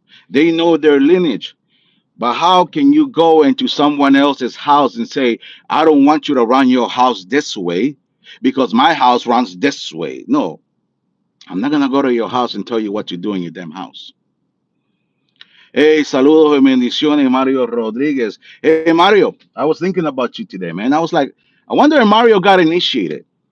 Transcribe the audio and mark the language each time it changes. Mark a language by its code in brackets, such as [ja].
[en] They know their lineage. But how can you go into someone else's house and say, I don't want you to run your house this way because my house runs this way? No, I'm not going to go to your house and tell you what to do in your damn house. [es] Hey, saludos y bendiciones, Mario Rodriguez. [en] Hey, Mario, I was thinking about you today, man. I was like, I wonder if Mario got initiated.